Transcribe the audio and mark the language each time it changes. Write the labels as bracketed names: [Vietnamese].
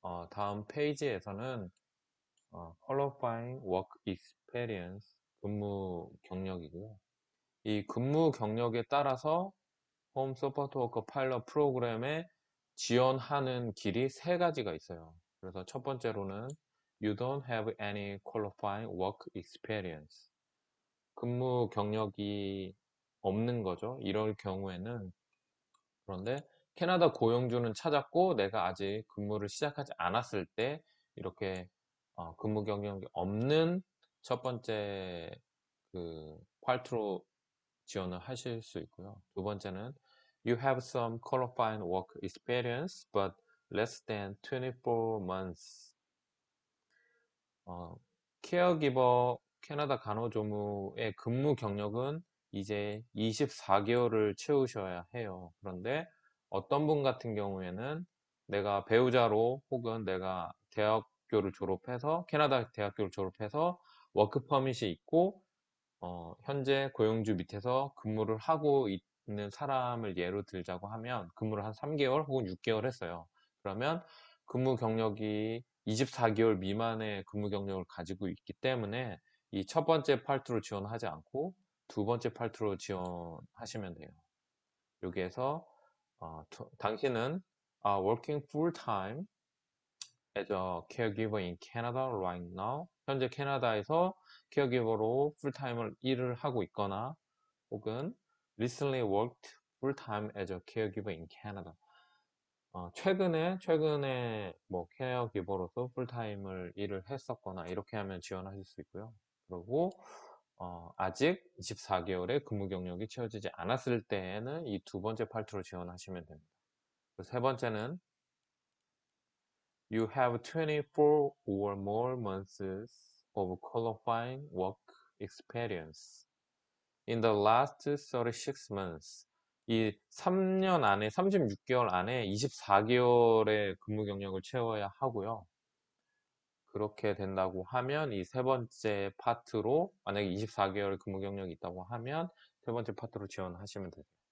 [Korean] 다음 페이지에서는 [English] Qualifying Work Experience [Korean] 근무 경력이고요. 이 근무 경력에 따라서 홈 서포트 워커 파일럿 프로그램에 지원하는 길이 세 가지가 있어요. 그래서 첫 번째로는 [English] You don't have any qualifying work experience. [Korean] 근무 경력이 없는 거죠. 이럴 경우에는 그런데 캐나다 고용주는 찾았고 내가 아직 근무를 시작하지 않았을 때 이렇게 근무 경력이 없는 첫 번째 그 파트로 지원을 하실 수 있고요. 두 번째는 [English] You have some qualifying work experience but less than 24 months. [Korean] 케어기버 캐나다 간호조무의 근무 경력은 이제 24개월을 채우셔야 해요. 그런데 어떤 분 같은 경우에는 내가 배우자로 혹은 내가 대학교를 졸업해서 캐나다 대학교를 졸업해서 워크 퍼밋이 있고 현재 고용주 밑에서 근무를 하고 있는 사람을 예로 들자고 하면 근무를 한 3개월 혹은 6개월 했어요. 그러면 근무 경력이 24개월 미만의 근무 경력을 가지고 있기 때문에 이 첫 번째 팔트로 지원하지 않고 두 번째 팔트로 지원하시면 돼요. 여기에서 당신은 [English] working full time as a caregiver in Canada right now. [Korean] 현재 캐나다에서 케어기버로 풀타임을 일을 하고 있거나 혹은 [English] recently worked full-time as a caregiver in Canada. [Korean] 최근에 뭐 케어기버로서 풀타임을 일을 했었거나 이렇게 하면 지원하실 수 있고요. 그리고 아직 24개월의 근무 경력이 채워지지 않았을 때에는 이 두 번째 팔트로 지원하시면 됩니다. 세 번째는 [English] You have 24 or more months of qualifying work experience in the last 36 months. [Korean] 이 3년 안에, 36개월 안에 24개월의 근무 경력을 채워야 하고요. 그렇게 된다고 하면 이 세 번째 파트로 만약에 24개월 근무 경력이 있다고 하면 세 번째 파트로 지원하시면 되세요.